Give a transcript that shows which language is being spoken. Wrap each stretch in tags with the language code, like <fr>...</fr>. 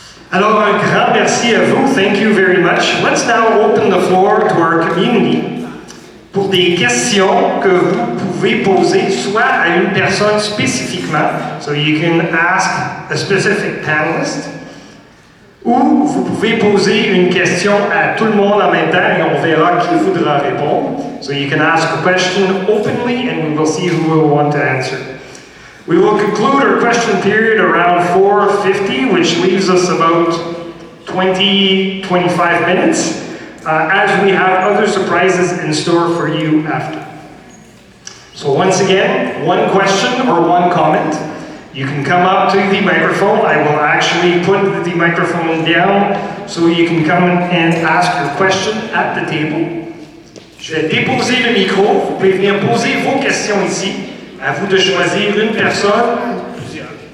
<fr>Alors, un grand merci à vous.</fr> <en>Thank you very much. Let's now open the floor to our community</en> <fr>pour des questions que vous pouvez poser soit à une personne spécifiquement,</fr> <en>so you can ask a specific panelist,</en> <fr>ou vous pouvez poser une question à tout le monde en même temps et on verra qui voudra répondre.</fr> <en>So you can ask a question openly and we will see who will want to answer. We will conclude our question period around 4:50, which leaves us about 20-25 minutes, as we have other surprises in store for you after. So once again, one question or one comment. You can come up to the microphone. I will actually put the microphone down so you can come and ask your question at the table.</en> <fr>Je vais déposer le micro. Vous pouvez venir poser vos questions ici. À vous de choisir une personne ou plusieurs.</fr>